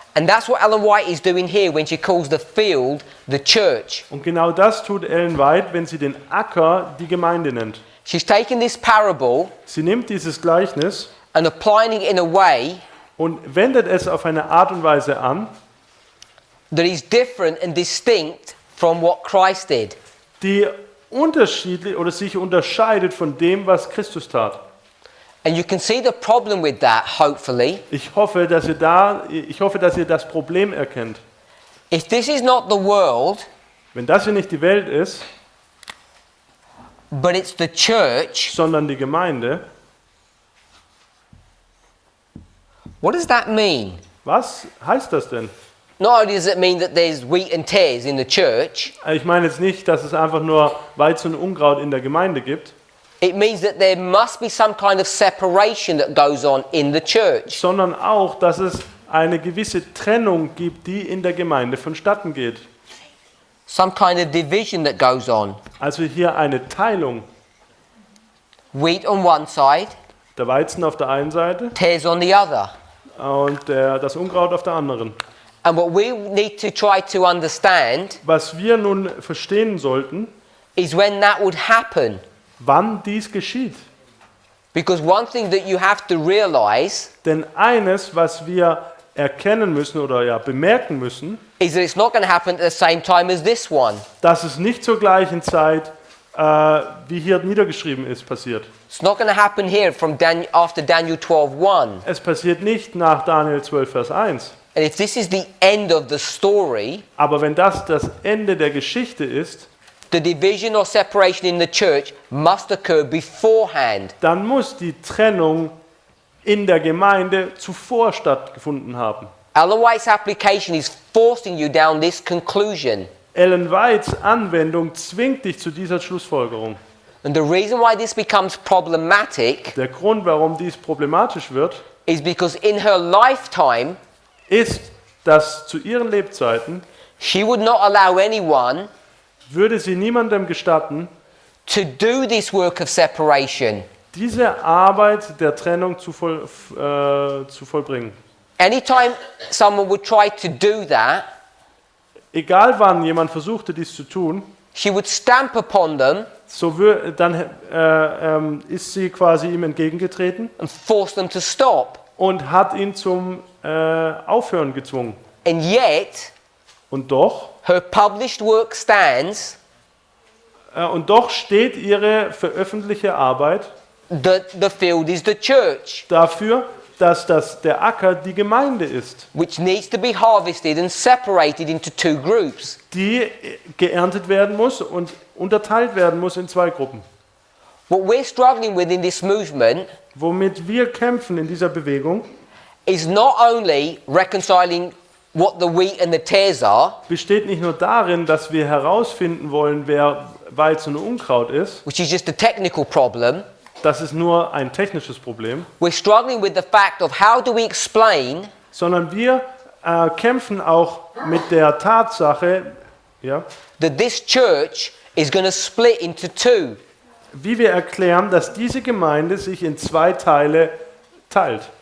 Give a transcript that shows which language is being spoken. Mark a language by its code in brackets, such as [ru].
[en] And that's what Ellen White is doing here when she calls the field the church. [de] Und genau das tut Ellen White, wenn sie den Acker die Gemeinde nennt. [en] She's taken this parable [de] Sie nimmt dieses Gleichnis [en] and applying it in a way [de] und wendet es auf eine Art und Weise an, [en] that is different and distinct from what Christ did. [de] die unterschiedlich oder sich unterscheidet von dem, was Christus tat. [en] And you can see the problem with that, hopefully. [de] Ich hoffe, dass ihr das Problem erkennt. [en] If this is not the world, [de] Wenn das hier nicht die Welt ist, [en] but it's the church, [de] sondern die Gemeinde, [en] what does that mean? [de] was heißt das denn? [en] Not only does it mean that there's wheat and tares in the church, [de] Ich meine jetzt nicht, dass es einfach nur Weizen und Unkraut in der Gemeinde gibt, [en] it means that there must be some kind of separation that goes on in the church. [de] sondern auch, dass es eine gewisse Trennung gibt, die in der Gemeinde vonstatten geht. [en] Some kind of division that goes on. [de] Also hier eine Teilung. [en] Wheat on one side, [de] Der Weizen auf der einen Seite [en] tares on the other. [de] und das Unkraut auf der anderen. [en] And what we need to try to understand [de] Was wir nun verstehen sollten, [en] is when that would happen. [de] wann dies geschieht. [en] Because one thing that you have to realize [de] Denn eines, was wir erkennen müssen oder ja bemerken müssen, [en] is that it's not going to happen at the same time as this one. [de] dass es nicht zur gleichen Zeit, wie hier niedergeschrieben ist, passiert. [en] It's not going to happen here from after Daniel 12:1. [de] Es passiert nicht nach Daniel 12, Vers 1. [en] And if this is the end of the story, [de] Aber wenn das Ende der Geschichte ist, [en] the division or separation in the church must occur beforehand. [de] dann muss die Trennung in der Gemeinde zuvor stattgefunden haben. [en] Ellen White's application is forcing you down this conclusion. [de] Ellen Whites Anwendung zwingt dich zu dieser Schlussfolgerung. [en] And the reason why this becomes problematic [de] Der Grund, warum dies problematisch wird, [en] is because in her lifetime, [de] ist, dass zu ihren Lebzeiten [en] she would not allow anyone [de] würde sie niemandem gestatten, [en] to do this work of separation. [de] diese Arbeit der Trennung zu vollbringen. [en] Anytime someone would try to do that, [de] Egal wann jemand versuchte, dies zu tun, [en] she would stamp upon them [de] dann ist sie quasi ihm entgegengetreten [en] and force them to stop. [de] und hat ihn zum Aufhören gezwungen. [en] And yet, [de] Und doch [en] her published work stands [de] steht ihre veröffentlichte Arbeit [en] that the field is the church, [de] dafür, dass der Acker die Gemeinde ist, [en] which needs to be harvested and separated into two groups. [de] die geerntet werden muss und unterteilt werden muss in zwei Gruppen. [en] What we're struggling with in this movement [de] Womit wir kämpfen in dieser Bewegung, [en] is not only reconciling what the wheat and the tares are, [de] besteht nicht nur darin, dass wir herausfinden wollen, wer Weizen und Unkraut ist. [en] which is just a technical problem. [de] Das ist nur ein technisches Problem, [en] We're struggling with the fact of how do we explain [de] sondern wir kämpfen auch mit der Tatsache, ja, [en] that this church is going to split into two. [de] wie wir erklären, dass diese Gemeinde sich in zwei Teile teilt.